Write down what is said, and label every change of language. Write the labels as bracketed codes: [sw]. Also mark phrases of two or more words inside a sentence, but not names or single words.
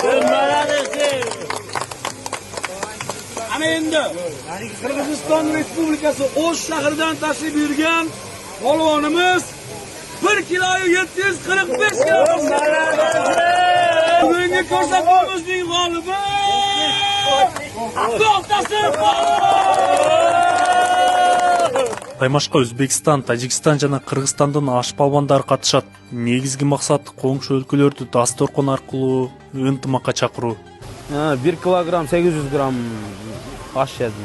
[uz] Ana endi Qirg'iziston Respublikasi O'sh shahridan tashrif buyurgan polvonimiz 1 kilo 745 gram. Bugungi ko'rsatuvimizning g'olibi To'xtasun. [ky] Таймашка Өзбекстан, Тажикстан жана Кыргызстандын аш палвандары катышат. Негизги максат коңшу өлкөлөрдү дасторкон аркылуу ынтымакка чакыруу. 1 килограмм 800 грамм аш жедим.